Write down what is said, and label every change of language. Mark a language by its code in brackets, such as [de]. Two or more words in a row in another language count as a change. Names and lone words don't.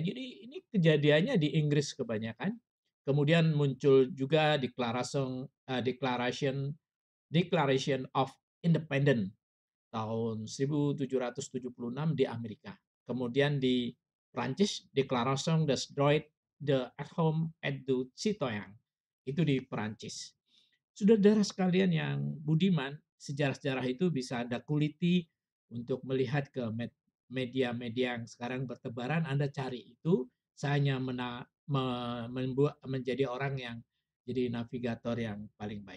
[id] Jadi ini kejadiannya di Inggris kebanyakan. Kemudian muncul juga Declaration of Independence tahun 1776 di Amerika. Kemudian di Prancis, Declaration des Droits de l'Homme et du Citoyen. Itu di Prancis. Saudara sekalian yang budiman, sejarah-sejarah itu bisa Anda kuliti untuk melihat ke media-media yang sekarang bertebaran. Anda cari itu, saya hanya menjadi orang yang jadi navigator yang paling baik.